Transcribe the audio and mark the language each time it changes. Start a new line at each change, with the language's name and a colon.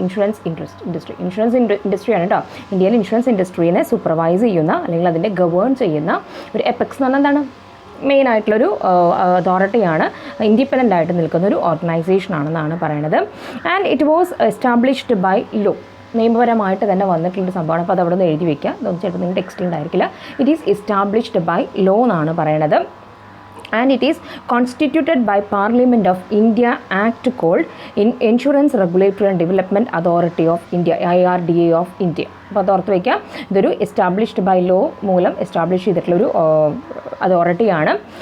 Malayalam: Insurance ഇൻഡസ്ട്രിയാണ് കേട്ടോ. ഇന്ത്യയിൽ insurance ഇൻഡസ്ട്രീനെ supervise ചെയ്യുന്ന അല്ലെങ്കിൽ അതിനെ ഗവേൺ ചെയ്യുന്ന ഒരു എപെക്സ് എന്ന് പറഞ്ഞാൽ എന്താണ്, മെയിൻ ആയിട്ടുള്ളൊരു അതോറിറ്റിയാണ്, ഇൻഡിപെൻഡൻ്റ് ആയിട്ട് നിൽക്കുന്ന ഒരു ഓർഗനൈസേഷനാണെന്നാണ് പറയുന്നത്.
English: And it was established by law.
Malayalam: നിയമപരമായിട്ട് തന്നെ വന്നിട്ടുള്ളൊരു സംഭവമാണ്. അപ്പോൾ അത് അവിടെ നിന്ന് എഴുതി വയ്ക്കുക, അതൊന്നും ചിലപ്പോൾ നിങ്ങൾ ടെക്സ്റ്റിൽ ഉണ്ടായിരിക്കില്ല.
English: it is established by law
Malayalam: എന്നാണ് പറയണത്.
English: And it is constituted by Parliament of India Act called Insurance Regulatory and Development Authority of India, IRDA of India.
Malayalam: അപ്പോൾ അത് ഓർത്ത് വയ്ക്കാം, ഇതൊരു എസ്റ്റാബ്ലിഷ്ഡ് ബൈ ലോ മൂലം എസ്റ്റാബ്ലിഷ് ചെയ്തിട്ടുള്ളൊരു അതോറിറ്റിയാണ്.